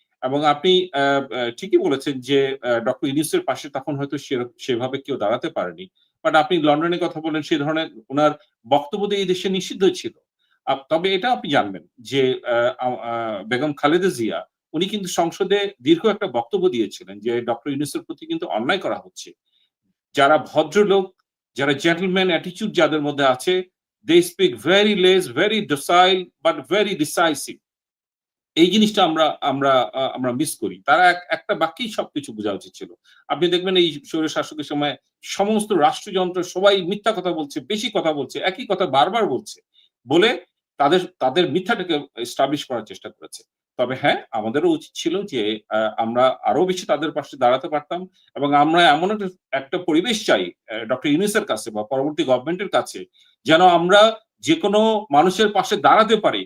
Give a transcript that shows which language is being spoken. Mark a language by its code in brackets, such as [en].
[bn] এবং আপনি আ আ ঠিকই বলেছেন যে ডক্টর ইউনূসের পাশে তখন হয়তো সেভাবে কেউ দাঁড়াতে পারেনি। বাট আপনি লন্ডনের কথা বললেন, সে ধরনের উনার বক্তব্য দিয়ে এই দেশে নিষিদ্ধ ছিল। তবে এটা আপনি জানবেন যে আ আ আ বেগম খালেদা জিয়া উনি কিন্তু সংসদে দীর্ঘ একটা বক্তব্য দিয়েছিলেন যে ডক্টর ইউনূসের প্রতি কিন্তু অন্যায় করা হচ্ছে। যারা ভদ্রলোক, যারা জেন্টলম্যান অ্যাটিটিউড যাদের মধ্যে আছে, [en] they speak very less, very docile but very decisive. [bn] এই জিনিসটা আমরা মিস করি। তারা একটা বাক্যেই সবকিছু বোঝা উচিত ছিল। আপনি দেখবেন এই স্বৈরশাসকের সময় সমস্ত রাষ্ট্রযন্ত্র সবাই মিথ্যা কথা বলছে, বেশি কথা বলছে, একই কথা বারবার বলছে। বলে তাদের মিথ্যাটাকে এস্টাবলিশ করার চেষ্টা করেছে। তবে হ্যাঁ, আমাদেরও উচিত ছিল যে আমরা আরো বেশি তাদের পাশে দাঁড়াতে পারতাম এবং আমরা এমন একটা পরিবেশ চাই ডক্টর ইউনূসের কাছে বা পরবর্তী গভর্নমেন্টের কাছে যেন আমরা যেকোনো মানুষের পাশে দাঁড়াতে পারি।